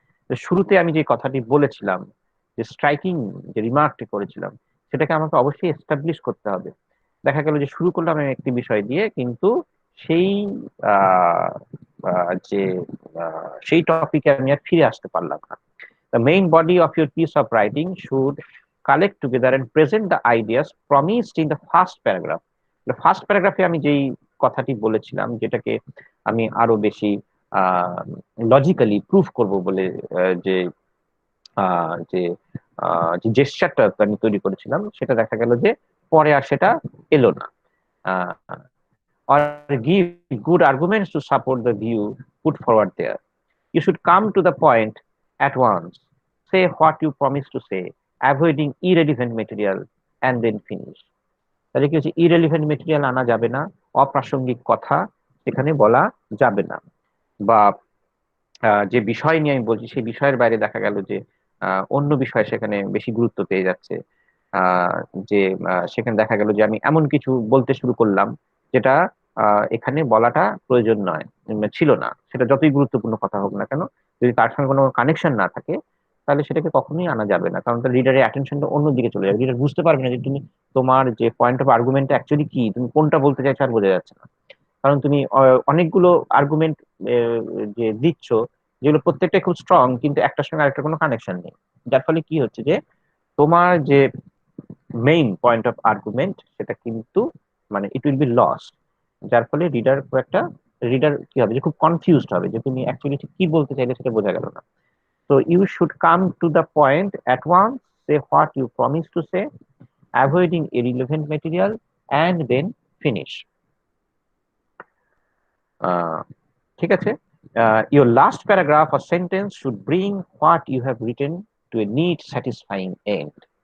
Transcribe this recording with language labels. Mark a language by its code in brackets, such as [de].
[bn] তো শুরুতে আমি যে কথাটি বলেছিলাম, যে স্ট্রাইকিং যে রিমার্কটি করেছিলাম, সেটাকে আমাকে অবশ্যই এস্টাবলিশ করতে হবে। দেখা গেল যে শুরু করলাম আমি একটি বিষয় দিয়ে, কিন্তু সেই আহ, যে সেই টপিকে আমি আর ফিরে আসতে পারলাম না। [en] The main body of your piece of writing should collect together and present the ideas promised in the first paragraph. The first paragraph [bn] আমি যেই কথাটি বলেছিলাম, যেটাকে আমি আরো বেশি লজিক্যালি প্রুফ করব বলে যে যে যে জেস্টারটা আমি তৈরি করেছিলাম, সেটা দেখা গেল যে পরে আর সেটা এলো না। [en] or give good arguments to support the view put forward there. You should come to the point at once. Say what you promise to say, avoiding irrelevant material, and then finish. [bn] তাহলে কি হচ্ছে, irrelevant material আনা যাবে না, অপ্রাসঙ্গিক কথা সেখানে বলা যাবে না, বা যে বিষয় নিয়ে আমি বলছি সেই বিষয়ের বাইরে দেখা গেল যে অন্য বিষয় সেখানে বেশি গুরুত্ব পেয়ে যাচ্ছে, আহ, যে সেখানে দেখা গেল যে আমি এমন কিছু বলতে শুরু করলাম যেটা এখানে বলাটা প্রয়োজন নয়, ছিল না, সেটা যতই গুরুত্বপূর্ণ কথা হোক না কেন, যদি তার সঙ্গে কোনো কানেকশন না থাকে, তাহলে সেটাকে কখনোই আনা যাবে না, কারণ তার রিডারের অ্যাটেনশনটা অন্যদিকে চলে যাবে, রিডার বুঝতে পারবে না যে তুমি তোমার যে পয়েন্ট অফ আর্গুমেন্ট অ্যাকচুয়ালি কি, তুমি কোনটা বলতে চাইছো আর বোঝা যাচ্ছে না, কারণ তুমি অনেকগুলো আর্গুমেন্ট যে দিচ্ছ, যেগুলো প্রত্যেকটা খুব স্ট্রং, কিন্তু একটার সঙ্গে আরেকটা কোনো কানেকশন নেই, যার ফলে কি হচ্ছে যে তোমার যে মেইন পয়েন্ট অফ আর্গুমেন্ট সেটা কিন্তু মানে ইট উইল বি লস, যার ফলে রিডার কি হবে, যে খুব কনফিউজড হবে যে তুমি অ্যাকচুয়ালি ঠিক কি বলতে চাইলে সেটা বোঝা গেল না। [en] So you should come to the point at once, say what you promise to say, avoiding irrelevant material, and then finish. [bn] ঠিক আছে? [en] Your last paragraph or sentence should bring what you have written to a neat, satisfying end.